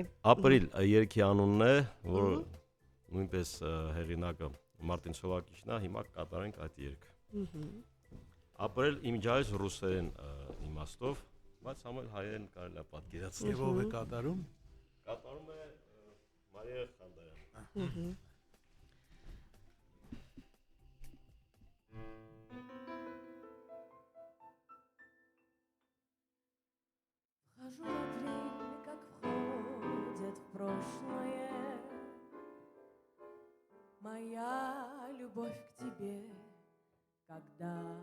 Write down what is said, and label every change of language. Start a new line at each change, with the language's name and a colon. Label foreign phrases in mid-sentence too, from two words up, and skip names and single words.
Armenian: Ապրիլ երգի անունն է, որ նույնպես հեղինակը Մարտին Սովակիչն է, հիմա կատարենք այդ երգը։ Ապրիլ իմիջայից ռուսերեն իմաստով, բայց համել հայերեն կարելի է պատկերացնել։ Եվ ով է կատարում։ Կատարում է Մարիա Խանդարյան։
Russian: Вхожу в апрель, как входит в прошлое моя любовь к тебе, когда.